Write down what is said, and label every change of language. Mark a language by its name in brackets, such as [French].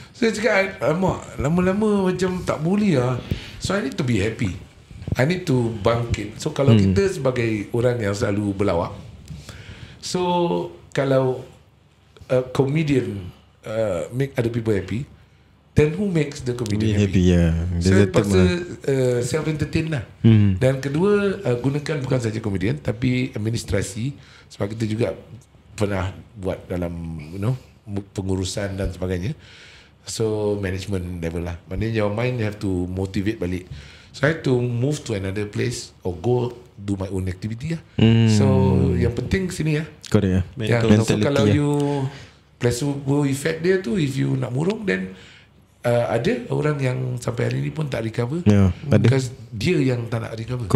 [Malay] Saya cakap lama-lama macam tak boleh lah. [English] So I need to be happy, I need to bangkit. So [Malay] kalau kita sebagai orang yang selalu berlawak, [English] so kalau a comedian make other people happy, then who makes the comedian happy? [Malay] So paksa self-entertain lah. Dan kedua, gunakan bukan saja komedian tapi administrasi. Sebab kita juga pernah buat dalam pengurusan dan sebagainya. [English] So management level lah. Maknanya your mind you have to motivate balik. So I have to move to another place or go do my own activity lah. [Malay] So yang penting sini lah. [English] Correct [Malay] Yeah. So kalau you placebo effect dia tu, if you nak murung, then ada orang yang sampai hari ni pun tak recover, because dia yang tak nak recover.